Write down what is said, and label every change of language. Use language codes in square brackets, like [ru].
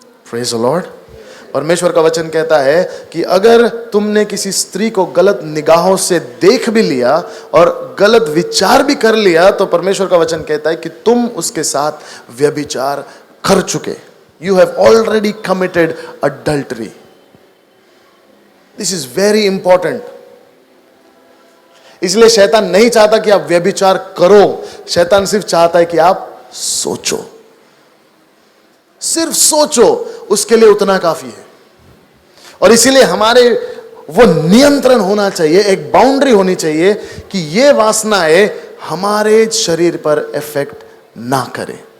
[en] Praise the lord. [hi] परमेश्वर का वचन कहता है कि अगर तुमने किसी स्त्री को गलत निगाहों से देख भी लिया और गलत विचार भी कर लिया, तो परमेश्वर का वचन कहता है कि तुम उसके साथ व्यभिचार कर चुके। [en] You have already committed adultery. This is very important. [hi] इसलिए शैतान नहीं चाहता कि आप व्यभिचार करो, शैतान सिर्फ चाहता है कि आप सोचो, सिर्फ सोचो, उसके लिए उतना काफी है। और इसीलिए हमारे वो नियंत्रण होना चाहिए, एक बाउंड्री होनी चाहिए कि ये वासनाएं हमारे शरीर पर इफेक्ट ना करें।